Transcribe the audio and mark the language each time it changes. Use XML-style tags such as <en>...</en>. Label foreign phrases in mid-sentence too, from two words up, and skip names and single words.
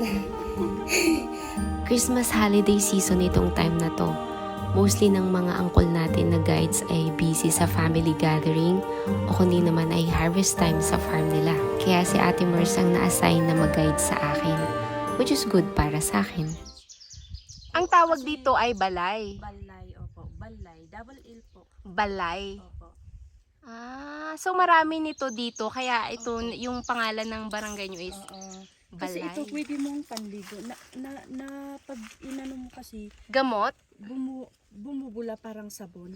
<en>Christmas holiday season</en> <tl>itong time na to. Mostly ng mga angkol natin na guides ay busy sa family gathering o kundi naman ay harvest time sa farm nila. Kaya si Ate Mers ang na-assign na mag-guide sa akin,</tl> <en>which is good</en> <tl>para sa akin. Ang tawag dito ay balay. Balay, opo. Balay.</tl> <en>Double L po.</en> <tl>Balay. Opo. So marami nito dito, kaya ito yung pangalan ng barangay nyo is Oo. balay. Kasi ito pwede mong panligo. Na pag inano mo kasi, Gamot? bumubula parang sabon.</tl>